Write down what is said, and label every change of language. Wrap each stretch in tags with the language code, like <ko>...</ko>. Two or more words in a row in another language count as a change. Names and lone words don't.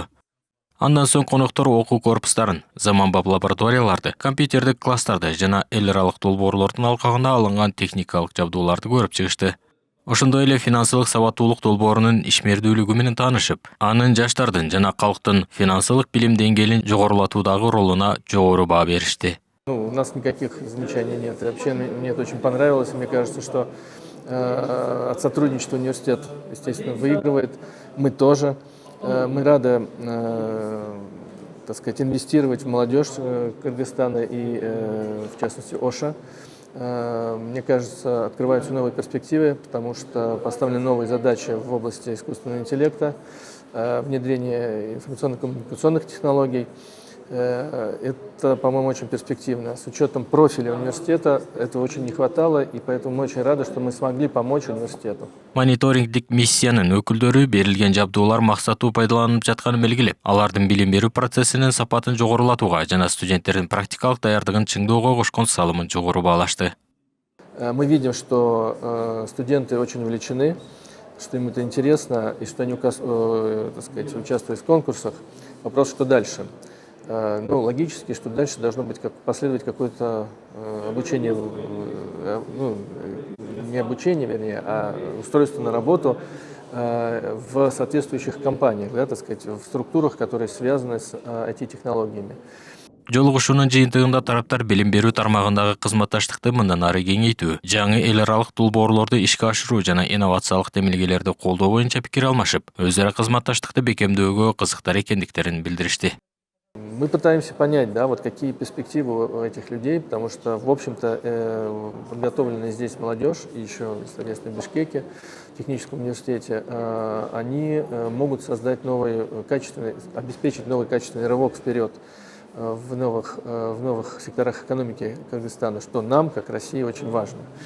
<ky>Андан соң коноктор окуу корпустарын, заманбап лабораторияларды, компьютердик класстарды жана эл аралык долбоорлордун алкагында алынган техникалык жабдууларды көрүп чыгышты. Ошондой эле финансылык сабаттуулук долбоорунун ишмердүүлүгү менен таанышып, анын жаштардын жана калктын финансылык билим деңгээлин жогорулатуудагы ролуна жогору баа беришти.</ky> <ru>У нас никаких замечаний нет. Вообще мне это очень понравилось. Мне кажется, что от сотрудничества университет, естественно, выигрывает. Мы тоже. Мы рады, так сказать, инвестировать в молодежь Кыргызстана и, в частности, Оша. Мне кажется, открываются новые перспективы, потому что поставлены новые задачи в области искусственного интеллекта, внедрения информационно-коммуникационных технологий. Это, по-моему, очень перспективно. С учетом профиля университета этого очень не хватало, и поэтому мы очень рады, что мы смогли помочь университету.</ru> <ky>Мониторингдик миссиянын өкүлдөрү берилген жабдуулар максаттуу пайдаланылып жатканын белгилеп, алардын билим берүү процессинин сапатын жогорулатууга жана студенттердин практикалык даярдыгын чыңдоого кошкон салымын жогору баалашты.</ky> <ru>Мы видим, что студенты очень увлечены, что им это интересно, и что они, так сказать, участвуют в конкурсах. Вопрос, что дальше? Ну, логически, что дальше должно быть последовать какое-то обучение, ну, не обучение, вернее, а устройство на работу в соответствующих компаниях, да, так сказать, в структурах, которые связаны с IT-технологиями.</ru> <ky>Жолугушуунун жыйынтыгында тараптар билим берүү тармагындагы кызматташтыкты мындан ары кеңейтүү, жаңы эл аралык долбоорлорду ишке ашыруу жана инновациялык демилгелерди колдоо боюнча пикир алмашып, өз ара кызматташтыкты бекемдөөгө кызыктар экендиктерин билдиришти.</ky> <ru>Мы пытаемся понять, да, вот какие перспективы у этих людей, потому что, в общем-то, подготовленная здесь молодежь, и еще, соответственно, в Бишкеке, в техническом университете, они могут создать обеспечить новый качественный рывок вперед в новых секторах экономики Кыргызстана, что нам, как России, очень важно.</ru>